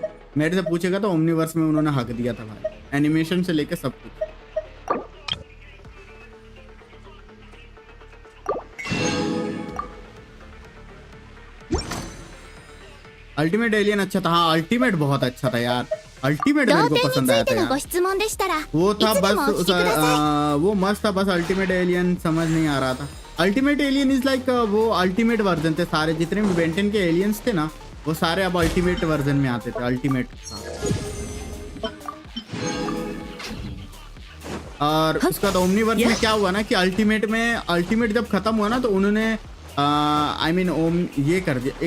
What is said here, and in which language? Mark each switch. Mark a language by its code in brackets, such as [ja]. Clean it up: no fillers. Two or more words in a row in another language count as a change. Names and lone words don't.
[hi] मेरे से पूछेगा तो ओमनीवर्स में उन्होंने हक दिया था भाई, एनिमेशन से लेके सब कुछ। अल्टीमेट एलियन अच्छा था। हाँ अल्टीमेट बहुत अच्छा था यार, अल्टीमेट मेरे [ja] 同 [hi] को [ja] 点に [hi] पसंद [ja] つ [hi] आया [ja] いて [hi] था [ja] のご [hi] यार। [ja] 質問でしたらい [hi] वो [ja] つ [hi] था [ja] で [hi] बस [ja] もお聞きください [hi] वो मस्त था, बस अल्टीमेट एलियन समझ नहीं आ रहा था। अल्टीमेट एलियन [en] is like [hi] वो [en] ultimate version [hi] थे सारे, जितने भी बेंटन के एलियंस थे ना वो सारे अब [en] ultimate version [hi] में आते थे। अल्टीमेट और उसका तो ओमनीवर्स में क्या हुआ ना कि अल्टीमेट जब खत्म हुआ ना तो उन्होंने [en] I mean [hi] ओम ये कर दिया।